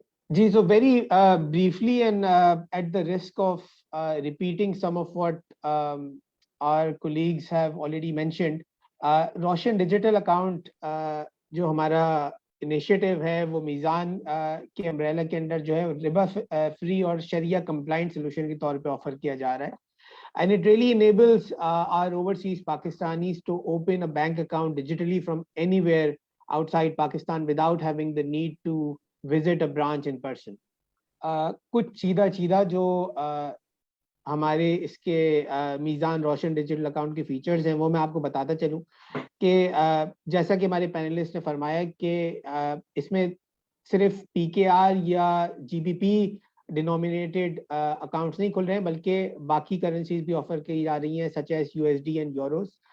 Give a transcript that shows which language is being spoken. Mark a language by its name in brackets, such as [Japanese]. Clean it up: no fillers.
[Urdu] جی [English] so very briefly and at the risk of repeating some of what our colleagues have already mentioned, [Urdu] روشن digital account جو ہمارا initiative ہے وہ میزان کے امبریلا کے اندر جو ہے ربا فری اور شریعہ کمپلائنٹ سولوشن کے طور پہ آفر کیا جا رہا ہے. [English] And it really enables our overseas Pakistanis to open a bank account digitally from anywhere outside Pakistan without having the need to visit a branch in person. [Urdu] کچھ سیدھا جو ہمارے اس کے میزان روشن ڈیجیٹل اکاؤنٹ کے فیچرز ہیں وہ میں آپ کو بتاتا چلوں کہ جیسا کہ ہمارے پینلسٹ نے فرمایا کہ اس میں صرف پی کے آر یا جی بی پی ڈینومینیٹڈ اکاؤنٹس نہیں کھل رہے ہیں بلکہ باقی کرنسیز بھی آفر کی جا رہی ہیں [English] Such as U S D and euros.